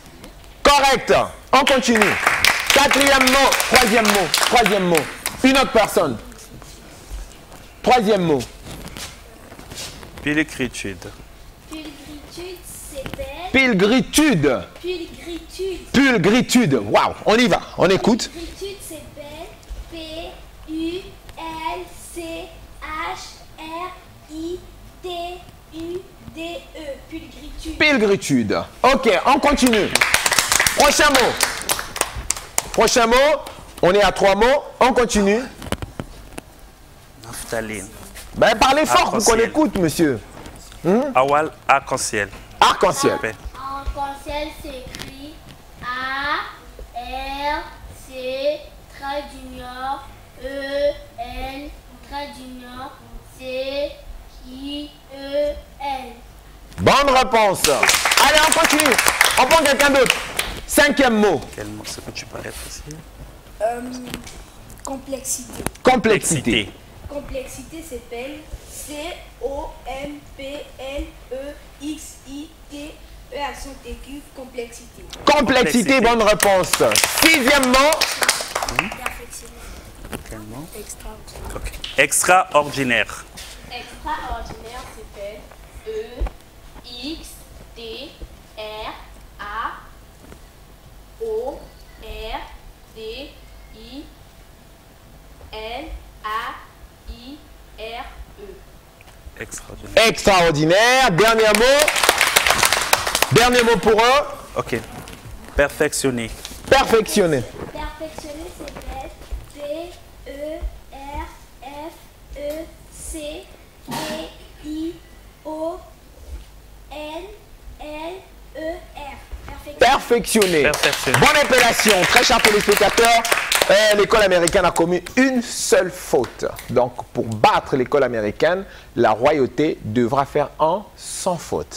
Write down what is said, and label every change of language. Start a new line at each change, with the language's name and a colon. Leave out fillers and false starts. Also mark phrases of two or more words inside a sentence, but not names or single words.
French: Correct. On continue. 4e mot, 3e mot. Une autre personne. 3e mot. Pilgritude. Pilgritude s'appelle. Pilgritude. Waouh, on y va, on écoute. Pilgritude s'appelle P-U-L-C-H-R-I-T-U-D-E. Pilgritude. Ok, on continue. Prochain mot, on est à 3 mots, on continue. Naphtaline. Ben, parlez fort pour qu'on écoute, monsieur. Awal, arc-en-ciel. Arc-en-ciel. Arc-en-ciel s'écrit A-R-C, trait d'union, E-N, trait d'union, C-I-E-L. Bonne réponse. Allez, on continue. On prend quelqu'un d'autre. 5e mot. Quel mot c'est que tu parlais facile? Complexité. Complexité. Complexité s'appelle C-O-M-P-L-E-X-I-T-E accent aigu, complexité. Complexité, bonne réponse. 6e mot. Quel mot? Extraordinaire. Okay. Extraordinaire. Extraordinaire s'appelle E-X-T-R-A-O-R-D-I-L-A-I-R-E. Extraordinaire. Extraordinaire. Dernier mot. Dernier mot pour eux. Ok. Perfectionner. Perfectionner. Perfectionner, c'est P-E-R-F-E-C-I-O-N-L-E-R. Perfectionner. Bonne appellation. Très chers téléspectateurs, l'école américaine a commis une seule faute. Donc, pour battre l'école américaine, la royauté devra faire un sans faute.